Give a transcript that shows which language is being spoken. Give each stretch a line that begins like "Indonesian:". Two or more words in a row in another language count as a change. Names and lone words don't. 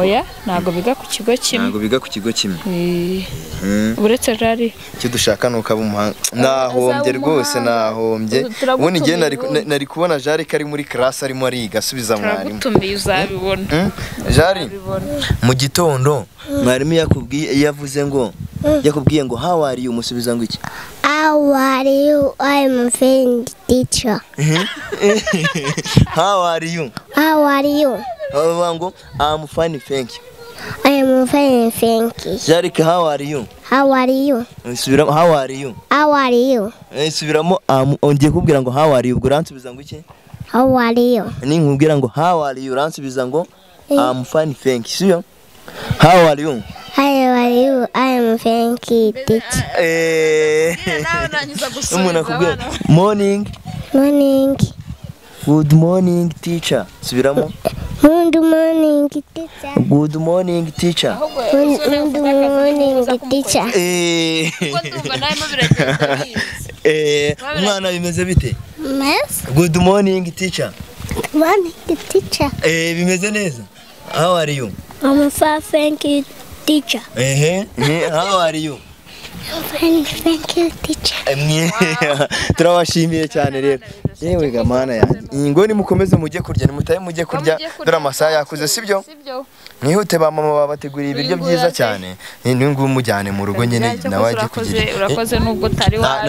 Kinyarwanda: oya ntago biga ku kigo kimwe uretse jari icyo dushaka nuko aba umuhanga nahombye rwose nahombye ubundi ngiye nari kubona jari kari muri class arimo ariga asubiza mwarimu turagutumiye uzabibona jari mu gitondo mwarimu yavuze ngo yakubwiye ngo
English: how are you
Kinyarwanda: musubiza ngo iki
English: How are you? I'm fine, teacher. How are you? How are you? I'm fine, thank you. I'm fine, thank you. Jarika, how are you? How are you? How are you? How are you?
Kinyarwanda: Subiramo ongiye kubwira ngo
English: how are you
Kinyarwanda: ubwo ransubiza ngo iki?
English: How are you?
Kinyarwanda: Ni nkubwira ngo
English: how are you
Kinyarwanda: ransubiza ngo
English: I'm fine, thank you. How are you? How are you? I'm thank you, teacher.
Kinyarwanda: Umuntu akubwira morning.
English: Morning. Good morning, teacher. Subiramo. Good morning, teacher. Good morning, teacher. Good morning, teacher.
Kinyarwanda: Mwana bimeze bite?
English: Yes. Good morning, teacher. Good morning, teacher.
Kinyarwanda: Bimeze neza.
English: How are you? I'm fine, thank you, teacher. How are you? Fine, thank you, teacher.
Kinyarwanda: Turabashimiye cyane rero. Yewe gamana yanjye. Ngo ni mukomeze mujye kurya ni mutaye mujye kurya dore amasaha yakuze sibyo? Mwihute ba mama babateguriye ibiryo byiza cyane. Ni ngo mujyane mu rugo nyine nawe ajye kugira. Urakoze nubwo tari waje.